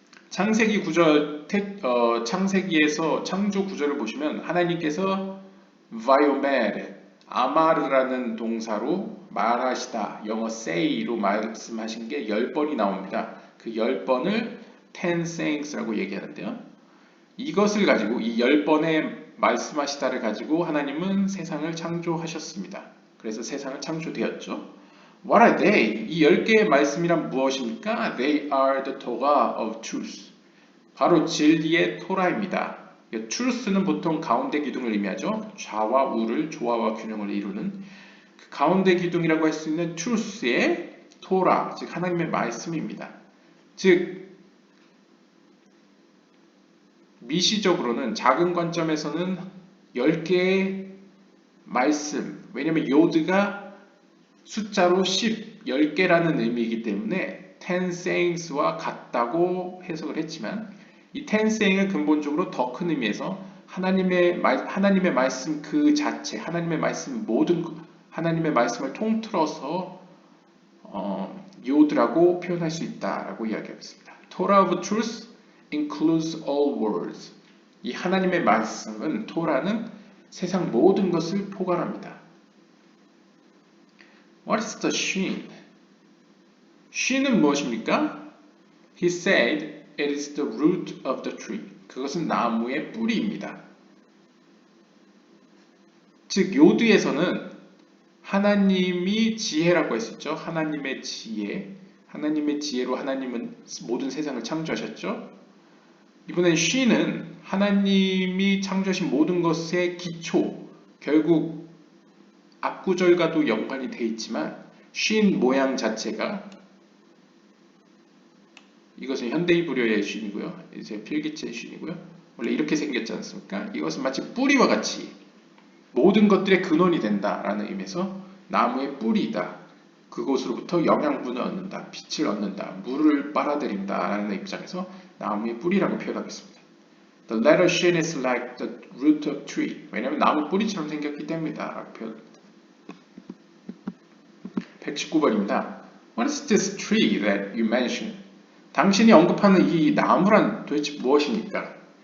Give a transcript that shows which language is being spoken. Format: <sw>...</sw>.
<ko>창세기 구절, 창세기에서 창조 구절을 보시면 하나님께서 vayomer, 아마르라는 동사로 말하시다, 영어 say로 말씀하신 게 10번이 나옵니다. 그 10번을 10 sayings라고 얘기하는데요. 이것을 가지고 이 10번의 말씀하시다를 가지고 하나님은 세상을 창조하셨습니다. 그래서 세상을 창조되었죠.</ko> <en>What are they?</en> <ko>이 10개의 말씀이란 무엇입니까?</ko> <en>They are the Torah of truth.</en> <ko>바로 진리의 토라입니다. truth는 보통 가운데 기둥을 의미하죠. 좌와 우를, 조화와 균형을 이루는 그 가운데 기둥이라고 할 수 있는 truth의 토라, 즉 하나님의 말씀입니다. 즉 미시적으로는 작은 관점에서는 10개의 말씀, 왜냐하면 요드가 숫자로 10, 10개라는 의미이기 때문에 10 sayings와 같다고 해석을 했지만 이 10 saying은 근본적으로 더 큰 의미에서 하나님의 말씀 그 자체, 하나님의 말씀 하나님의 말씀을 통틀어서 요드라고 표현할 수 있다라고 이야기하겠습니다.</ko> <en>Torah of truth includes all words.</en> <ko>이 하나님의 말씀은 토라는 세상 모든 것을 포괄합니다.</ko> <en>What is the shin?</en> <ko>shin은 무엇입니까?</ko> <en>He said it is the root of the tree.</en> <ko>그것은 나무의 뿌리입니다. 즉 요드에서는 하나님이 지혜라고 했었죠. 하나님의 지혜. 하나님의 지혜로 하나님은 모든 세상을 창조하셨죠. 이번엔 shin은 하나님이 창조하신 모든 것의 기초, 결국 앞구절과도 연관이 되어 있지만 shin 모양 자체가 이것은 현대이브리어의 shin이고요. 이제 필기체의 shin이고요. 원래 이렇게 생겼지 않습니까? 이것은 마치 뿌리와 같이 모든 것들의 근원이 된다라는 의미에서 나무의 뿌리이다. 그곳으로부터 영양분을 얻는다, 빛을 얻는다, 물을 빨아들인다라는 입장에서 나무의 뿌리라고 표현하겠습니다.</ko> <en>The letter shin is like the root of tree.</en> <ko>왜냐하면 나무 뿌리처럼 생겼기 때문이다 라고 표현합니다. 119번입니다.</ko> <en>What is this tree that you mentioned?</en> <ko>당신이 언급하는 이 나무란 도대체 무엇입니까?</ko>